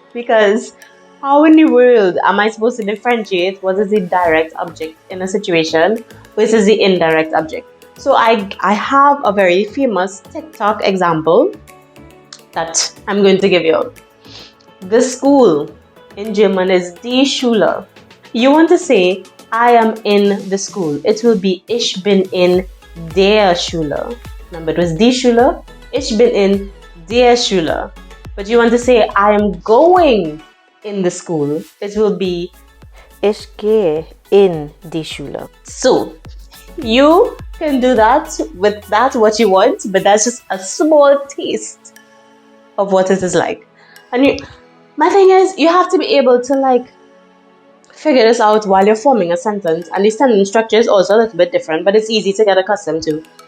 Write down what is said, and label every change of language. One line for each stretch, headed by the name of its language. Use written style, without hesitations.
English: Because how in the world am I supposed to differentiate what is the direct object in a situation versus the indirect object? So I have a very famous TikTok example that I'm going to give you. The school in German is die Schule. You want to say, I am in the school. It will be
German: ich bin in der Schule.
English: Remember, it was die Schule. Ich bin in der Schule. But you want to say, I am going in the school. It will be
German: ich gehe in die Schule.
English: So, you can do that with that what you want, but that's just a small taste of what it is like. And my thing is, you have to be able to figure this out while you're forming a sentence. And the sentence structure is also a little bit different, but it's easy to get accustomed to.